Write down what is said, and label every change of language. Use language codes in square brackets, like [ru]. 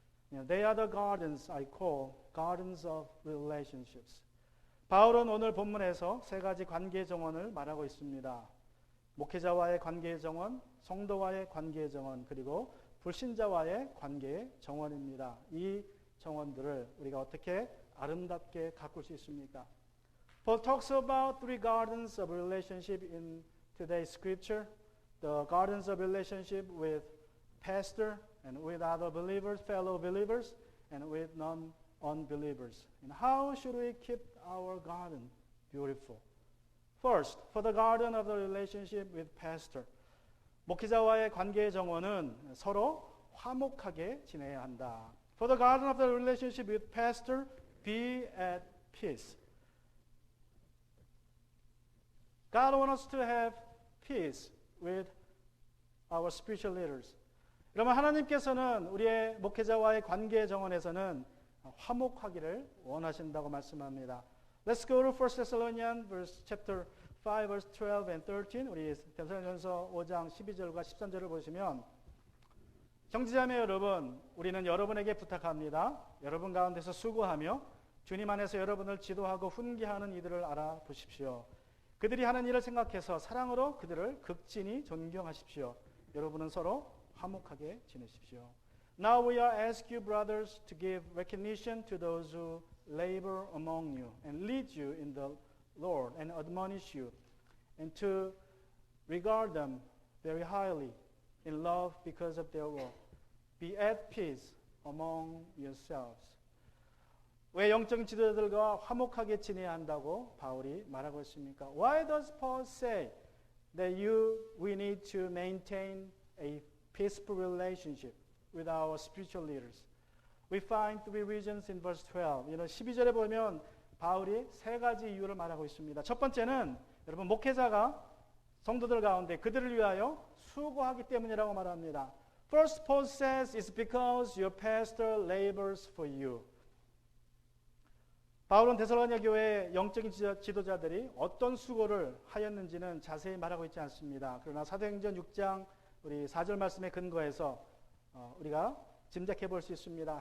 [en] They are the gardens I call gardens of relationships. [ko] 바울은 오늘 본문에서 세 가지 관계의 정원을 말하고 있습니다. 목회자와의 관계의 정원, 성도와의 관계의 정원, 그리고 불신자와의 관계의 정원입니다. 이 정원들을 우리가 어떻게 아름답게 가꿀 수 있습니까? [en] Paul talks about three gardens of relationship in today's scripture. The gardens of relationship with pastor and with other believers, fellow believers, and with non-unbelievers. And how should we keep our garden beautiful? First, for the garden of the relationship with pastor. [ko] 목회자와의 관계의 정원은 서로 화목하게 지내야 한다. [en] For the garden of the relationship with pastor, be at peace. God wants us to have peace with our spiritual leaders. [ko] 그러면 하나님께서는 우리의 목회자와의 관계의 정원에서는 화목하기를 원하신다고 말씀합니다. [en] Let's go to 1 Thessalonians chapter 5 verse 12 and 13. [ko] 우리 데살로니가전서 5장 12절과 13절을 보시면 형제자매 여러분, 우리는 여러분에게 부탁합니다. 여러분 가운데서 수고하며 주님 안에서 여러분을 지도하고 훈계하는 이들을 알아보십시오. 그들이 하는 일을 생각해서 사랑으로 그들을 극진히 존경하십시오. 여러분은 서로 화목하게 지내십시오. [en] Now we are ask you, brothers, to give recognition to those who labor among you and lead you in the Lord and admonish you, and to regard them very highly in love because of their work. Be at peace among yourselves. [ko] 왜 영적인 지도자들과 화목하게 지내야 한다고 바울이 말하고 있습니까? [en] Why does Paul say that we need to maintain a peaceful relationship with our spiritual leaders? We find three reasons in verse 12. [ko] 12절에 보면 바울이 세 가지 이유를 말하고 있습니다. 첫 번째는 여러분 목회자가 성도들 가운데 그들을 위하여 수고하기 때문이라고 말합니다. [en] First, Paul says it's because your pastor labors for you. [ko] 바울은 데살로니가 교회의 영적인 지도자들이 어떤 수고를 하였는지는 자세히 말하고 있지 않습니다. 그러나 사도행전 6장 우리 4절 말씀에 근거해서 우리가 짐작해 볼 수 있습니다.